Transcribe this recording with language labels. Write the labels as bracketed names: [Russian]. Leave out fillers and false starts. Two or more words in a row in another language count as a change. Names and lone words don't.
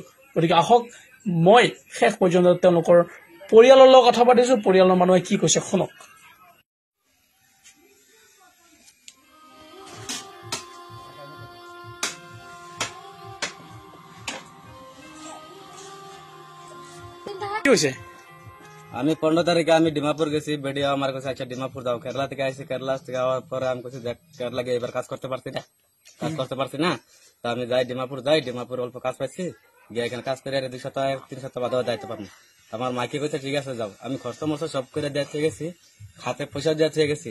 [Assamese] গতিকে আহক মই শেষ পৰ্যন্ত তেওঁলোকৰ পৰিয়ালৰ লগত কথা পাতিছো, পৰিয়ালৰ মানুহে কি কৈছে শুনক। কি হৈছে? [Bangla] আমি 15 তারিখে আমি ডিমাপুর গেছি, বেডিয়া আমার কাছে আচ্ছা ডিমাপুর যাও, কেরালা থেকে আইসি, কেরালা থেকে আওয়ার পরে আমি কাছে দেখ কেরালা গিয়ে এবার কাজ করতে পারছি না, তা আমি যাই ডিমাপুর অল্প কাজ পাইছি, গিয়ে এখানে কাজ করে 2 সপ্তাহ 3 সপ্তাহ বাদেও যাইতে পারবো। আমার মাইকে কইছে ঠিক আছে যাও, আমি খরচ মরচ সব করে দিয়ে গেছি, হাতে পয়সা দিয়ে গেছি।